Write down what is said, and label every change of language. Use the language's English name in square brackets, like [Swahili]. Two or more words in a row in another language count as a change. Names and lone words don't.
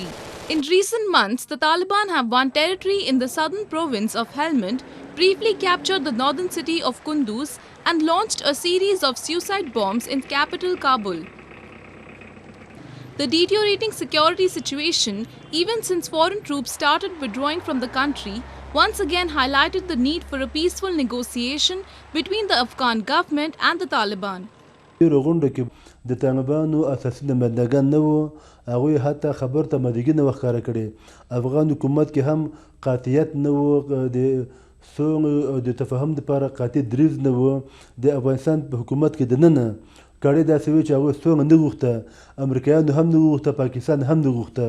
[English] In recent months, the Taliban have won territory in the southern province of Helmand, briefly captured the northern city of Kunduz, and launched a series of suicide bombs in capital Kabul. The deteriorating security situation, even since foreign troops started withdrawing from the country, once again highlighted the need for a peaceful negotiation between the Afghan government and the Taliban. [Pashto] د طالبانو اساسي نمائندګان نه وو، هغوی حتی خبر ته آمادګي نه وه ښکاره کړې. افغان حکومت کې هم قاطعیت نه و، د سولې او د تفاهم دپاره قاطع دریځ نه و. د افغانستان په حکومت کې دننه کړۍ داسې وي چې هغوی سوله نه غوښته، امریکایانو هم نه غوښته، پاکستان هم نه غوښته.